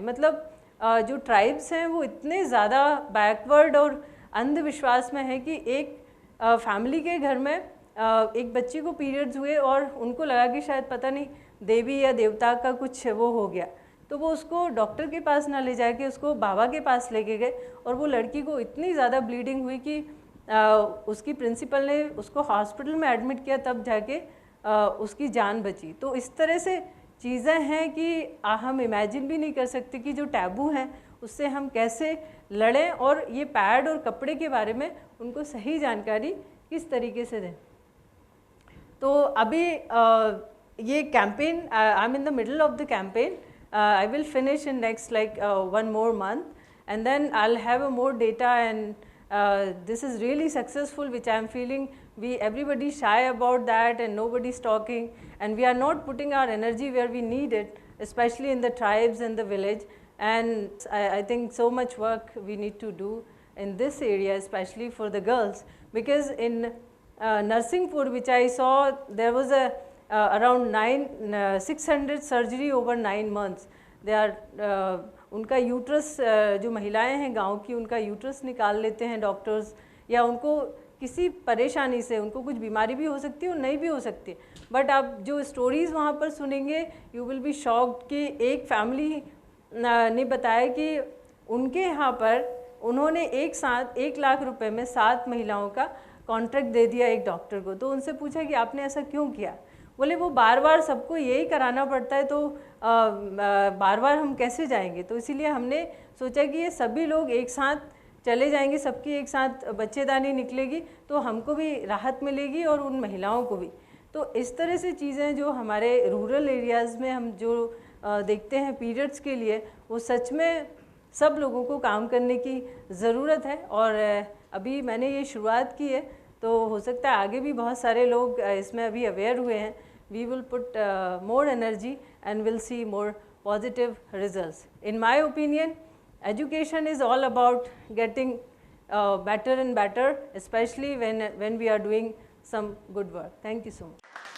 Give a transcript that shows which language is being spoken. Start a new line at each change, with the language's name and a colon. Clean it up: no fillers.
Hindi: मतलब जो ट्राइब्स हैं वो इतने ज़्यादा बैकवर्ड और अंधविश्वास में है कि एक फैमिली के घर में एक बच्ची को पीरियड्स हुए और उनको लगा कि शायद पता नहीं देवी या देवता का कुछ वो हो गया, तो वो उसको डॉक्टर के पास ना ले जाके उसको बाबा के पास लेके गए, और वो लड़की को इतनी ज़्यादा ब्लीडिंग हुई कि उसकी प्रिंसिपल ने उसको हॉस्पिटल में एडमिट किया, तब जाके उसकी जान बची। तो इस तरह से चीज़ें हैं कि हम इमेजिन भी नहीं कर सकते कि जो टैबू हैं उससे हम कैसे लड़ें, और ये पैड और कपड़े के बारे में उनको सही जानकारी किस तरीके से दें। तो अभी ये campaign,
English: I am in the middle of the campaign, I will finish in next like 1 more month, and then I'll have a more data, and this is really successful, which I am feeling everybody shy about that and nobody's talking, and we are not putting our energy where we need it, especially in the tribes and the village. And I think so much work we need to do in this area, especially for the girls, because in Narsinghpur, which I saw, there was a around 600 surgery over 9 months. They are
Hindi: उनका uterus जो महिलाएं हैं गांव की, उनका uterus निकाल लेते हैं डॉक्टर्स, या उनको किसी परेशानी से, उनको कुछ बीमारी भी हो सकती है और नहीं भी हो सकती है, बट आप जो स्टोरीज़ वहाँ पर सुनेंगे
English: you will be shocked
Hindi: कि एक फैमिली ने बताया कि उनके यहाँ पर उन्होंने एक साथ 1 लाख रुपए में 7 महिलाओं का कॉन्ट्रैक्ट दे दिया एक डॉक्टर को। तो उनसे पूछा कि आपने ऐसा क्यों किया, बोले वो बार बार सबको यही कराना पड़ता है, तो बार बार हम कैसे जाएंगे। तो इसीलिए हमने सोचा कि ये सभी लोग एक साथ चले जाएंगे, सबकी एक साथ बच्चेदानी निकलेगी तो हमको भी राहत मिलेगी और उन महिलाओं को भी। तो इस तरह से चीज़ें जो हमारे रूरल एरियाज़ में हम जो देखते हैं पीरियड्स के लिए, वो सच में सब लोगों को काम करने की ज़रूरत है। और अभी मैंने ये शुरुआत की है, तो हो सकता है आगे भी बहुत सारे लोग इसमें अभी अवेयर हुए हैं।
English: We will put more energy and we'll see more positive results. In my opinion, education is all about getting better and better, especially when we are doing some good work. Thank you so much.